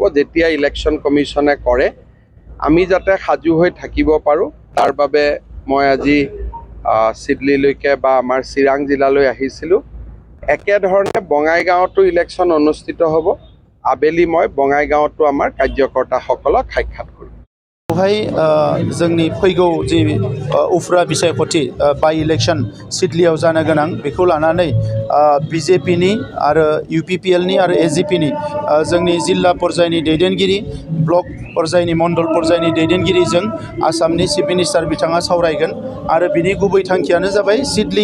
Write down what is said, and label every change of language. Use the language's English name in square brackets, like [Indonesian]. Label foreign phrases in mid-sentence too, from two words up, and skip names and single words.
[Assamese] যেতিয়া [English] election commission [Assamese] কৰে আমি যাতে সাজু হৈ থাকিব পাৰোঁ তাৰ বাবে মই আজি চিডলিলৈকে বা আমাৰ চিৰাং জিলালৈ আহিছিলোঁ। একেধৰণে বঙাইগাঁৱতো ইলেকশ্যন অনুষ্ঠিত হ'ব। আবেলি মই বঙাইগাঁৱতো আমাৰ কাৰ্যকৰ্তাসকলক সাক্ষাৎ কৰিম। [Bodo] जोंनि फैगौ जि उफ्रा बिसायख'थि बाइ इलेक्शन सिडलियाव जानो गोनां बेखौ लानानै बीजेपीनि आरो इउपिपिएलनि आरो एजिपिनि जोंनि जिल्ला पर्यायनि दैदेनगिरि ब्लक पर्यायनि मण्डल पर्यायनि दैदेनगिरिजों आसामनि [English] chief minister [Bodo] बिथाङा सावरायगोन आरो बिनि गुबै थांखियानो जाबाय सिडली